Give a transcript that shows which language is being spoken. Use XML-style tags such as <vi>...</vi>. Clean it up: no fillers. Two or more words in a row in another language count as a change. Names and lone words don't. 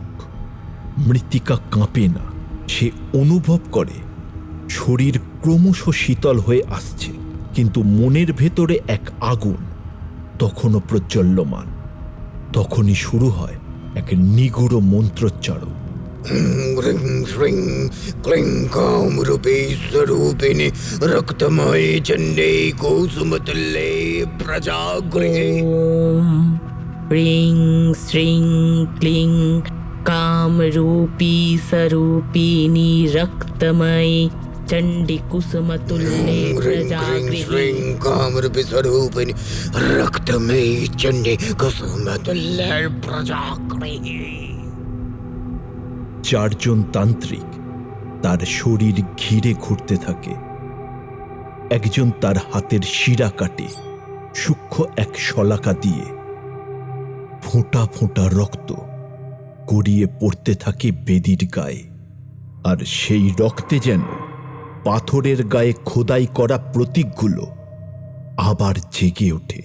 <bn>মৃত্তিকা কাঁপে না, সে অনুভব করে শরীর ক্রমশ শীতল হয়ে আসছে, কিন্তু মনের ভেতরে এক আগুন তখনও প্রজ্বল্যমান। তখনই শুরু হয় এক নিগূঢ় মন্ত্রোচ্চারণ।</bn> <sa>ह्रीं श्रीं क्लीं कामरूपी स्वरूपिणि रक्तमये चण्डे कुसुमतुल्ये प्रजागृहे। ওম হ্রিং শ্রিং ক্লিং কামরূপী স্বরূপিণী রক্তময়ী চণ্ডী কুসুমতুল্যে ह्रीं क्लीं প্রজাগৃহে। श्रीं कामरूपी स्वरूपिणि रक्तमये चण्डे कुसुमतुल्ये प्रजागृहे।</sa> <bn>চারজন তান্ত্রিক তার শরীর ঘিরে ঘুরতে থাকে। একজন তার হাতের শিরা কাটে সূক্ষ্ম এক শলাকা দিয়ে। ফোঁটা ফোঁটা রক্ত গড়িয়ে পড়তে থাকে বেদির গায়ে, আর সেই রক্তে যেন পাথরের গায়ে খোদাই করা প্রতীকগুলো আবার জেগে ওঠে।</bn>